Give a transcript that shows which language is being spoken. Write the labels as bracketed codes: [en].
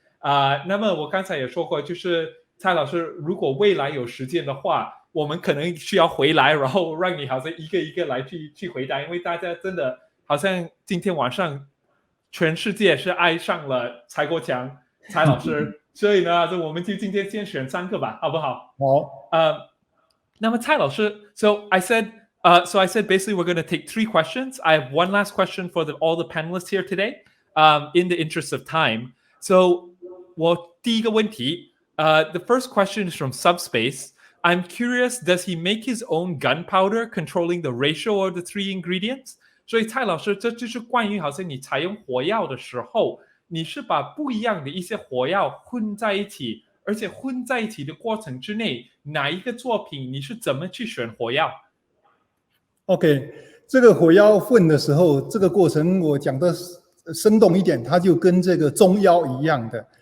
[zh] 那么我刚才也说过，就是蔡老师如果未来有时间的话，我们可能需要回来，然后让你好像一个一个来去回答，因为大家真的好像今天晚上全世界是爱上了蔡国强蔡老师。所以呢，我们就今天先选3个吧，好不好？好。那么蔡老师 [en] so I said basically we're going to take 3 questions. I have one last question for all the panelists here today, in the interest of time. So [zh] 我第一个问题 [en] the first question is from Subspace. I'm curious, does he make his own gunpowder controlling the ratio of the 3 ingredients? [zh] 所以蔡老师，这就是关于好像你采用火药的时候，你是把不一样的一些火药混在一起，而且混在一起的过程之内，哪一个作品你是怎么去选火药？OK， 这个火药混的时候，这个过程我讲的生动一点，它就跟这个中药一样的。